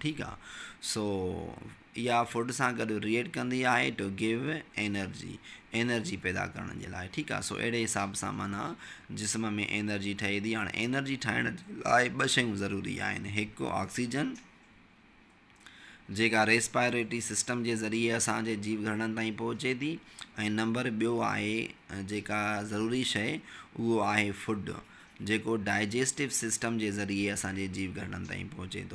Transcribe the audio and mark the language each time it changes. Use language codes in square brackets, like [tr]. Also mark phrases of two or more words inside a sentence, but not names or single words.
[sd] ठीकु आहे। सो इहा फूड सां गॾु रिएक्ट कंदी आहे [en] to give energy [sd] पैदा करण जे लाइ। ठीकु आहे। सो अहिड़े हिसाब सां माना जिस्म में एनर्जी ठहे थी। हाणे एनर्जी ठाहिण जे लाइ ॿ शयूं ज़रूरी आहिनि, हिकु ऑक्सीजन जेका [en] respiratory system [sd] जे ज़रिए असांजे जीव घरड़नि ताईं पहुचे थी, ऐं नंबर ॿियो आहे जेका ज़रूरी शइ उहो आहे फूड, जेको [en] digestive system [sd] जे ज़रिए असांजे जीव घरड़नि ताईं पहुचे थो।